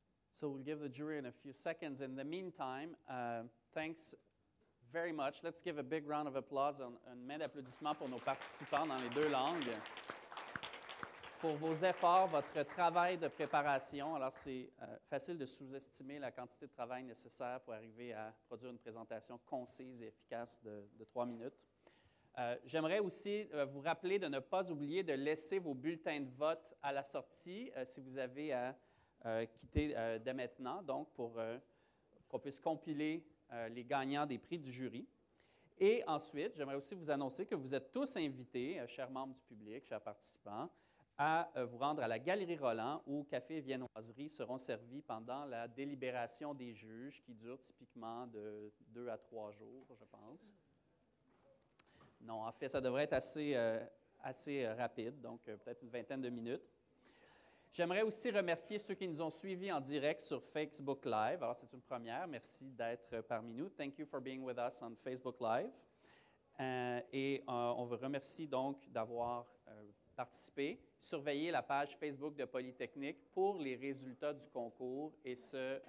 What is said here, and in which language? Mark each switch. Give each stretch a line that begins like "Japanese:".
English: So we'll give the jury in a few seconds. In the meantime, thanks very much. Let's give a big round of applause,
French: une main d'applaudissement pour nos participants dans les 2 langues. Pour vos efforts, votre travail de préparation. Alors, c'est facile de sous-estimer la quantité de travail nécessaire pour arriver à produire une présentation concise et efficace de 3 minutes. J'aimerais aussi vous rappeler de ne pas oublier de laisser vos bulletins de vote à la sortie si vous avez à quitter dès maintenant, donc pour qu'on puisse compiler les gagnants des prix du jury. Et ensuite, j'aimerais aussi vous annoncer que vous êtes tous invités, chers membres du public, chers participants, à vous rendre à la Galerie Roland où café et viennoiserie seront servis pendant la délibération des juges qui dure typiquement de 2 à 3 jours, je pense. Non, en fait, ça devrait être assez rapide, donc peut-être une vingtaine de minutes. J'aimerais aussi remercier ceux qui nous ont suivis en direct sur Facebook Live. Alors, c'est une première. Merci d'être parmi nous.
English: Thank you for being with us on Facebook Live.
French: On vous remercie donc d'avoir participé. Surveillez la page Facebook de Polytechnique pour les résultats du concours et ce, d'ici quelques heures, ça devrait être affiché. Merci.